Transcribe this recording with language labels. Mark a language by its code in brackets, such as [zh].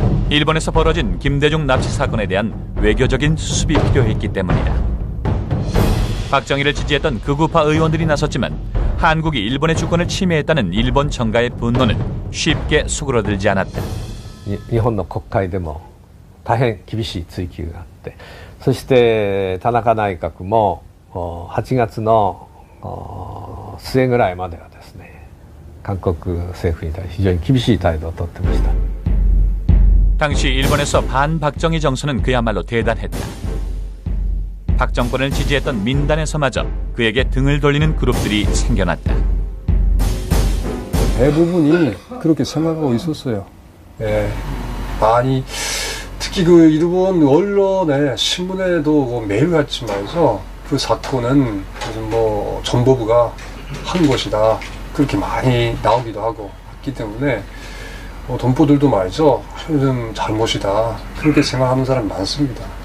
[ko] 일본에서 벌어진 김대중 납치 사건에 대한 외교적인 수습이 필요했기 때문이다. 박정희를 지지했던 극우파 의원들이 나섰지만 한국이 일본의主権 침해했다는 일본 정가의 분노는 쉽게 수그러들지 않았다. 일본의 국회에 [ja] も大変厳しい追及があって、そして田中内閣も8月の末ぐらいまではですね、韓国政府に対して非常に厳しい態度をとってました。 [ko] 당시 일본에서 반박정희 정서는 그야말로 대단했다. 박 정권을 지지했던 민단에서마저 그에게 등을 돌리는 그룹들이 생겨났다. 대부분이 그렇게 생각하고 있었어요. 예, 많이 특히 그 일본 언론에 신문에도 매일같이 말해서 그 사건은 무슨 뭐 정보부가 한 것이다 그렇게 많이 나오기도 하고 했기 때문에 동포들도 말이죠 좀 잘못이다 그렇게 생각하는 사람 많습니다.